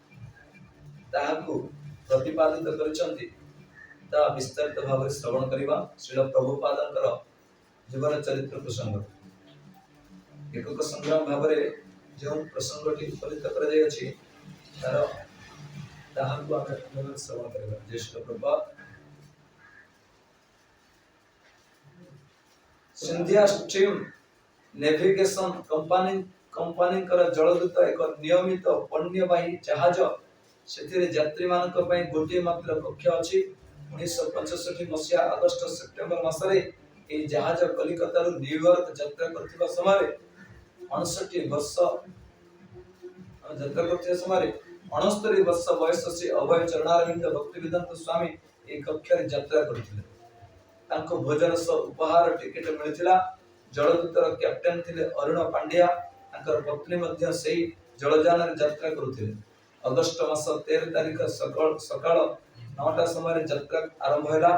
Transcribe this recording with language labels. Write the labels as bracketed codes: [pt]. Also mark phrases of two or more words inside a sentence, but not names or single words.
[or] ପ୍ରତିପାଦିତ କର ବିସ୍ତାରିତ ଭାବ ଶ୍ରବଣ କରିବା ଶ୍ରୀଲ ପ୍ରଭୁପାଦ ଜୀବନ ଚରିତ୍ର ପ୍ରସଙ୍ଗ ଏକକ ସଂଗ୍ରାମ ଭାବ ଯୋ ପ୍ରସଙ୍ଗଟି ଉପଲିତ କର ଶ୍ରବଣ କରିବା। ଜୟ ଶ୍ରୀ ପ୍ରଭୁପାଦ। ସିନ୍ଧିଆ ଷ୍ଟିମ ନେଭିଗେସନ କମ୍ପାନୀ ଜଳଦୂତ ଏକ ନିୟମିତ ପଣ୍ୟବାହୀ ଜାହାଜ ସେ ଯାତ୍ରୀ ମାନଙ୍କ ପାଇଁ ଗୋଟେ ମାତ୍ର କକ୍ଷ ଅଛି। 1965 ମସିହା ଅଗଷ୍ଟ ସେପ୍ଟେମ୍ବର ମାସରେ ଏ ଜାହାଜ କଲିକତା ରୁ ନ୍ୟୁୟର୍କ ଯାତ୍ରା କରୁଥିବା ସମୟ 69 ବର୍ଷ ଯାତ୍ରା କରୁଥିବା ସମୟ 69 ବର୍ଷ ବୟସ ସେ ଅଭୟ ଚରଣାରବିନ୍ଦ ଭକ୍ତିବେଦାନ୍ତ ସ୍ୱାମୀ ଏ କକ୍ଷ ରେ ଯାତ୍ରା କରୁଥିଲେ। ତାଙ୍କୁ ଭୋଜନ ସହ ଉପହାର ଟିକଟ ମିଳିଥିଲା। ଜଳଦୂତର କ୍ୟାପଟେନ ଥିଲେ ଅରୁଣ ପାଣ୍ଡିଆ। ତାଙ୍କର ପତ୍ନୀ ମଧ୍ୟ ସେହି ଜଳଯାନ ରେ ଯାତ୍ରା କରୁଥିଲେ। ଅଗଷ୍ଟ ମାସ 13 ତାରିଖ ସକାଳ 9ଟା ସମୟ ଯାତ୍ରା ଆରମ୍ଭ ହେଲା।